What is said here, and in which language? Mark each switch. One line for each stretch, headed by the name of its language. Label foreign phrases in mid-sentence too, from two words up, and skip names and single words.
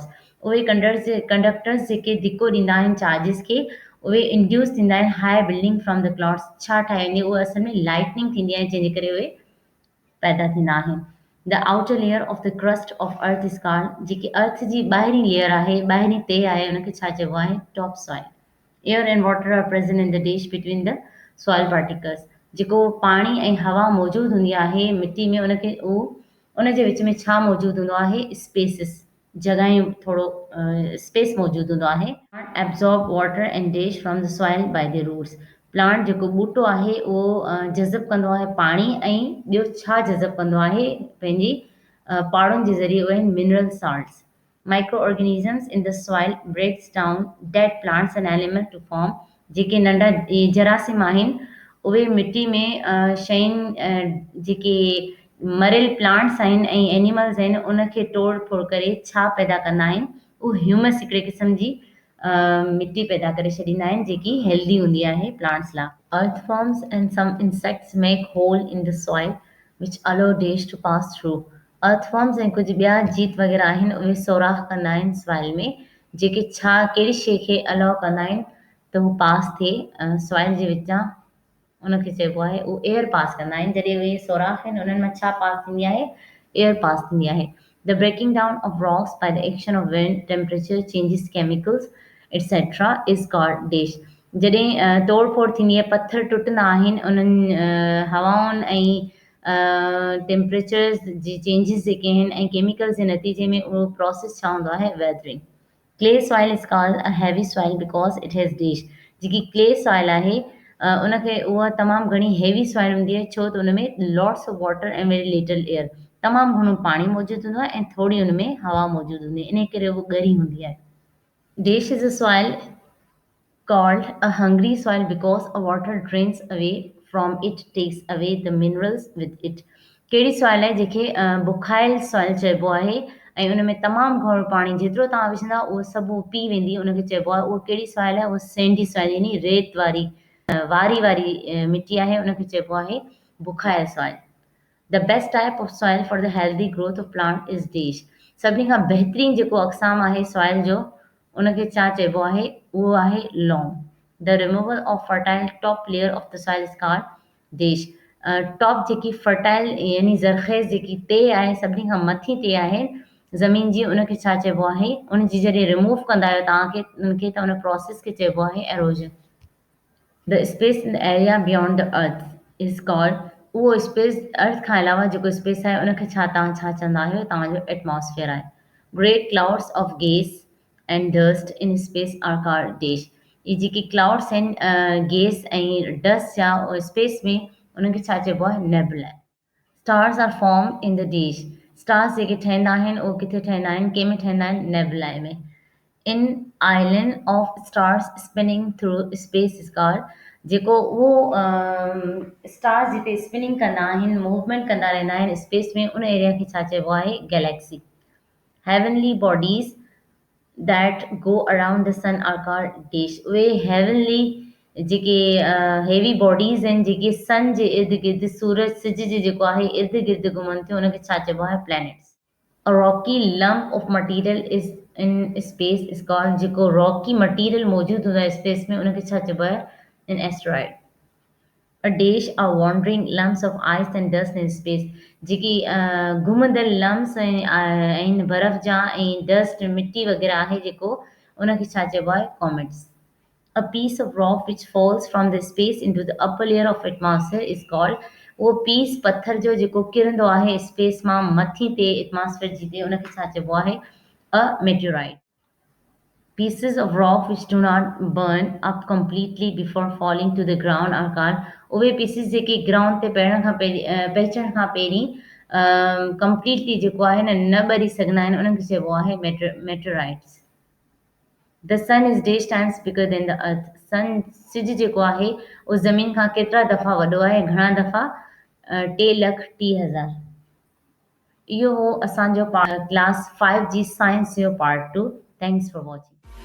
Sindhi: उहे कंडक्टर्स जेके धिको ॾींदा आहिनि चार्जिस खे उहे इंड्यूस थींदा आहिनि
English: high building from the clouds
Sindhi: छा ठाहींदी उहे असल में लाइटनिंग थींदी आहे जंहिंजे करे उहे पैदा थींदा आहिनि.
English: the outer layer of the crust of earth is called.
Sindhi: जेकी अर्थ जी ॿाहिरीं लेयर आहे ॿाहिरीं ते आहे उनखे छा चइबो आहे
English: top soil. air and water are present in the dish between the soil particles.
Sindhi: जेको पाणी ऐं हवा मौजूदु हूंदी आहे मिटी में उनखे उहो उन जे विच में छा मौजूदु हूंदो आहे स्पेसिस जॻहियूं थोरो स्पेस मौजूदु हूंदो आहे.
English: absorb water and dash from the soil by the roots.
Sindhi: प्लांट जेको ॿूटो आहे उहो जज़ब कंदो आहे पाणी ऐं ॿियो छा जज़ब कंदो आहे पंहिंजी पाड़ुनि जे ज़रिए उहे
English: mineral salts. micro organisms in the soil breaks down dead plants and animal to form.
Sindhi: जेके नंढा जरासीम आहिनि उहे मिटी में शयुनि जेके मरियल प्लांट्स आहिनि ऐं एनिमल्स आहिनि उनखे तोड़ फोड़ करे छा पैदा कंदा आहिनि उहो ह्यूमस हिकिड़े क़िस्म जी मिटी पैदा करे छॾींदा आहिनि जेकी हेल्दी हूंदी आहे प्लांट्स लाइ.
English: Earthworms and some insects make hole in the soil which allow dash to pass through.
Sindhi: Earthworms ऐं कुझु ॿिया जीत वग़ैरह आहिनि उहे सोराख़ कंदा आहिनि सॉइल में जेके छा कहिड़ी शइ खे अलाउ कंदा आहिनि त हू पास थिए सॉइल जे विचां उनखे चइबो आहे उहो
English: air pass
Sindhi: कंदा आहिनि जॾहिं उहे सोराख़ आहिनि उन्हनि मां छा पास थींदी आहे
English: air pass
Sindhi: थींदी आहे.
English: the breaking down of rocks by the action of wind temperature changes chemicals etcetera is called dash.
Sindhi: जॾहिं तोड़ फोड़ थींदी आहे पथर टुटंदा आहिनि उन्हनि हवाउनि ऐं टेम्परेचर्स जी चेंजिस जेके आहिनि ऐं केमिकल्स जे नतीजे में उहो प्रोसेस छा हूंदो आहे वेदरिंग.
English: clay soil is called a heavy soil because it has dash.
Sindhi: जेकी
English: clay soil
Sindhi: आहे उनखे उहा तमामु घणी
English: heavy soil
Sindhi: हूंदी आहे छो त उन में
English: lots of water
Sindhi: ऐं
English: very little air
Sindhi: तमामु घणो पाणी मौजूदु हूंदो आहे ऐं थोरी हुन में हवा मौजूदु हूंदी आहे इन करे उहो ॻरी हूंदी आहे.
English: dash is a soil called a hungry soil because a water drains away from it takes away the minerals with it.
Sindhi: कहिड़ी सॉइल आहे जंहिंखे बुखायल सॉइल चइबो आहे ऐं उन में तमामु घणो पाणी जेतिरो तव्हां विझंदा उहो सभु पी वेंदी उनखे चइबो आहे उहो कहिड़ी सॉइल आहे उहा
English: sandy soil
Sindhi: यानी रेत वारी वारी वारी मिटी आहे उनखे चइबो आहे बुखायल सॉइल.
English: the best type of soil for the healthy growth of plant is dash.
Sindhi: सभिनी खां बहितरीनु जेको अक़साम आहे सॉइल जो उनखे छा चइबो आहे उहो आहे लॉम.
English: the removal of fertile top layer of the soil is called dash.
Sindhi: टॉप जेकी फर्टाइल यानी ज़रख़ेज़ जेकी ते आहे सभिनी खां मथी ते आहे ज़मीन जी उनखे छा चइबो आहे उन जी जॾहिं रिमूव कंदा आहियो तव्हांखे उनखे त उन प्रोसेस खे चइबो आहे एरोजन.
English: The space in the area beyond the earth is called
Sindhi: उहो स्पेस अर्थ खां अलावा जेको स्पेस आहे उनखे छा चवंदा आहियो तव्हांजो एटमॉस्फेयर आहे
English: great clouds of gas and dust in space are called dash
Sindhi: ये जेके क्लाउड्स आहिनि गैस ऐं डस्ट या स्पेस में उनखे छा चइबो आहे नेबुला
English: stars are form in the dash
Sindhi: स्टार्स जेके ठहंदा आहिनि उहे किथे ठहंदा आहिनि कंहिं में ठहंदा आहिनि नेबुलाए में
English: in island of stars spinning through space is called
Sindhi: जेको उहो स्टार्स जिते स्पिनिंग कंदा आहिनि मूवमेंट कंदा रहंदा आहिनि स्पेस में उन एरिया खे छा चइबो आहे गैलेक्सी
English: heavenly bodies that go around the sun are called dash
Sindhi: उहे हेवनली जेके
English: heavy bodies
Sindhi: आहिनि जेके सन जे इर्द गिर्द सूरज सिज जे जेको आहे इर्द गिर्द घुमनि थियूं उनखे छा चइबो आहे प्लैनेट्स
English: A rocky lump of material is in space is called
Sindhi: जेको
English: rocky material
Sindhi: मौजूद हूंदो आहे स्पेस में उनखे छा चइबो आहे
English: an asteroid a dash are wandering lumps of ice and dust in space
Sindhi: जेकी घुमंदड़
English: lumps
Sindhi: आहिनि बर्फ़ जा ऐं
English: dust
Sindhi: मिटी वग़ैरह आहे जेको उनखे छा चइबो आहे
English: comets a piece of rock which falls from the space into the upper layer of atmosphere is
Sindhi: called उहो पीस पत्थर जो जेको किरंदो आहे स्पेस मां मथी ते एटमॉस्फेयर जी ते उनखे छा चइबो आहे
English: a meteorite pieces of rock which do not burn up completely before falling to the ground are called
Sindhi: उहे पीसिस जेके ग्राउंड ते पहिरण खां पहिरीं पहुचण खां पहिरीं कंप्लीटली जेको आहे न ॿरी सघंदा आहिनि उन्हनि खे चइबो आहे मेटेराइट्स
English: the sun is dash times bigger than the earth
Sindhi: सन सिज जेको आहे उहो ज़मीन खां केतिरा दफ़ा वॾो आहे घणा दफ़ा 3,30,000 इहो हो असांजो क्लास 5 जी साइंस जो पार्ट 2
English: thanks for watching